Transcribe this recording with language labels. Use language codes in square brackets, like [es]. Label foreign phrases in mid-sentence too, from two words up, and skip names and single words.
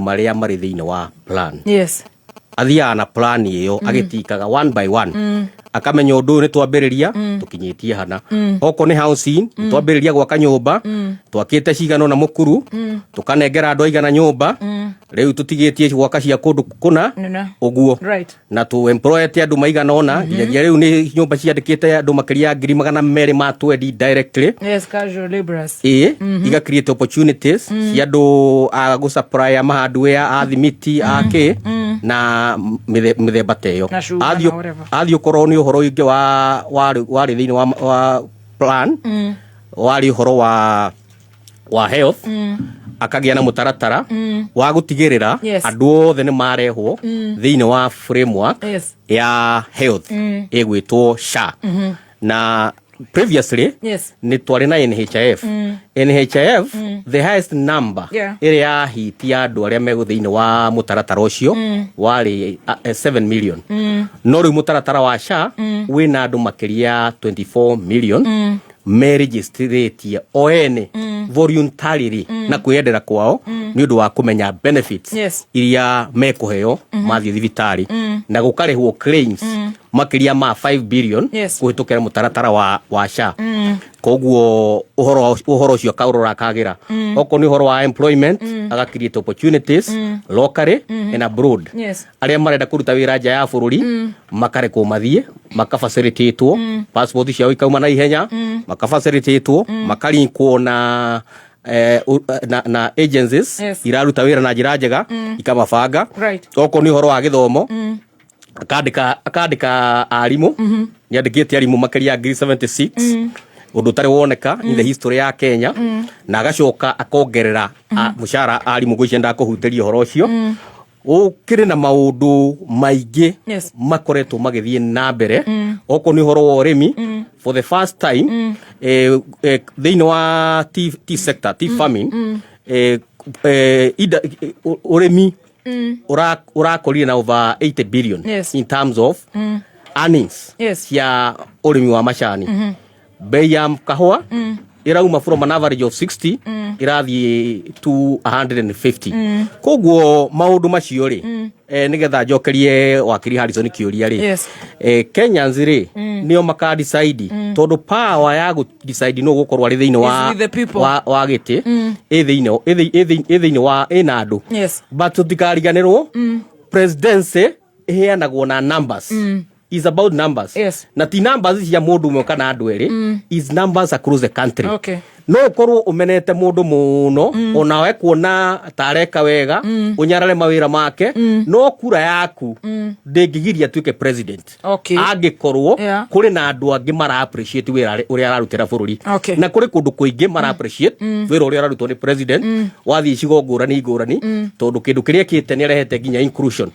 [ki] marĩa marĩ thĩinĩ wa plan athiaga na plan ĩyo agĩtikaga [en] one by one [ki] akamenya ũndũ nĩ twambĩrĩria tũkinyĩtie hana oko nĩ housing twambĩrĩria gwaka nyũmba twakĩte cigano na mũkuru tũkanengera andũ aigana nyũmba rĩu tũtigĩtie gwaka cia kũndũ kũna ũguo na tu employete andũ maigana ona nginya rĩu nĩ nyũmba ciandĩkĩte andũ makĩria 200 ma twendi directly [en] casual laborers [ki] iga [en] create opportunities [ki] cia andũ a gũ supply hardware a thimiti ake na mĩthemba ta ĩyo athio korwo nĩ ũhoro ũngĩ warĩ thĩinĩ wa plan warĩ ũhoro wa health akagĩa na mũtaratara wa gũtigĩrĩra andũ othe nĩ marehwo thĩinĩ wa framework ya health ĩgwĩtwo SHA na previously nĩ twarĩ na NHIF NHIF [en] the highest number [ki] ĩrĩa yahitia andũ arĩa me thĩinĩ wa mũtaratara ũcio warĩ 7 million no rĩu mũtaratara wa SHA wĩna andũ makĩria 24 million meregistrate o ene voluntarily na kwĩyendera kwao nĩ ũndũ wa kũmenya benefits iria mekũheo mathiĩ thibitarĩ na gũkarĩhwo claims makĩria ma 5 billion kũhĩtũkĩra mũtaratara wa SHA koguo ũhoro ũcio kaũrora kagĩra okorwo nĩ ũhoro wa employment agacreate [en] opportunities locally and abroad [ki] arĩa marenda kũruta wĩra nja ya bũrũri makarekwo mathiĩ makafacilitatewo passport ciao ikauma na ihenya makafacilitatewo makarinkwo na agencies iraruta wĩra na njĩra njega ikamabanga okorwo nĩ ũhoro wa gĩthomo akandĩka arimũ nĩandĩkĩte arimũ makĩria 76 ũndũ ũtarĩ woneka [en] in the history [ki] ya Kenya na agacoka akongerera mũcara arimũ gwĩcienda kũhutĩria ũhoro ũcio ũkĩrĩ na maũndũ maingĩ makoretwo magĩthiĩ na mbere okorwo nĩ ũhoro wa ũrĩmi [en] for the first time [ki] thĩinĩ wa [en] tea sector tea farming [ki] ũrĩmi urakorire na [en] over 80 billion [ki] Yes. [en] in terms of earnings Yes. [ki] ya urimi wa macani. Bei ya kahua irauma [en] from an average of 60 [ki] irathie to 150. Koguo maundu macio ri nigetha njokerie wakiri Harrison kiuria ri Yes. Kenyans ri nio maka decide tondu power ya go decide no gukorwo ari thiini wa giti thiini wa ina andu. Yes. But tutikariganirwo presidency iheanagwo na numbers. [en] Is about numbers. Yes. [ki] Na ti numbers cia mundu umwe kana andu eri [en] is numbers across the country. [ki] Okay. No ukorwo umenete mundu muno onawe kuona tareka wega unyarare mawira make no kura yaku ndingigiria tuike president. Okay. Angikorwo kuri na andu angi mara appreciate wira uria ararutira bururi. Okay. Na kuri kundu kuingi mara appreciate wira uria ararutwo ni president wathi icigo ngurani tondu kindu kiria kite ni arehete nginya inclusion.